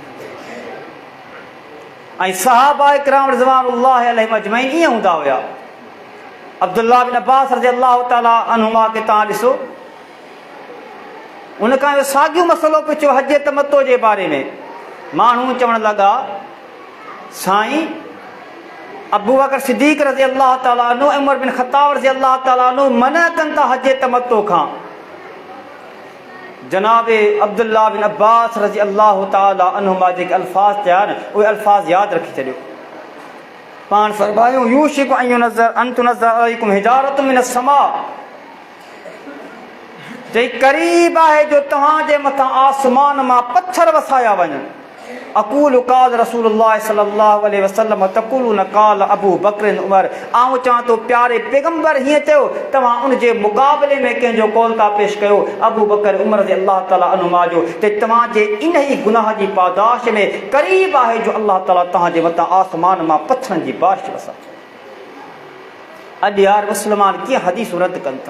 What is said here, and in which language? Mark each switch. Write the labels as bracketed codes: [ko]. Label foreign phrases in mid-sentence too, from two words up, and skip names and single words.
[sd] ऐं सहाबा इकराम [ar] رضوان الله عليهم أجمعين [sd] ईअं हूंदा हुया। अब्दुल्लाह बिन अब्बास [ar] رضي الله تعالى عنهما [sd] खे तव्हां ॾिसो, उन खां इहो साॻियो मसइलो पुछियो हज तमतो जे बारे में। माण्हू चवण लॻा साईं अबू बकर सिद्दीक़ [ar] رضي الله تعالى عنه, [sd] उमर बिन ख़त्ताब [ar] رضي الله تعالى عنه [sd] मना कनि था हज तमतो खां। जनाबे अब्दुल्लाह बिन अब्बास [ar] رضي الله تعالى عنهما [sd] जेके अल्फाज़ चया आहिनि उहे अल्फाज़ यादि रखी छॾियो। पाण फरमायूं [ar] يوشك أن ينزل أن تنزل عليكم حجارة من السماء, [sd] चई क़रीब आहे जो तव्हांजे मथां आसमान मां पत्थर वसाया वञनि। [ar] أقول قال رسول الله صلى الله عليه وسلم تقولون قال أبو بكر عمر, [sd] आऊं चवां थो प्यारे पैगम्बर हीअं चयो, तव्हां उन जे मुक़ाबले में कंहिंजो कौल था पेश कयो अबू बकर उमर [ar] رضي الله تعالى عنهما [sd] जो, त तव्हांजे इन ई गुनाह जी पादाश में क़रीब आहे जो अल्लाह ताला तव्हांजे मथां आसमान मां पत्थरनि जी बारिश वसा। अॼु यार मुस्लमान कीअं हदीसूं रद्द कनि था।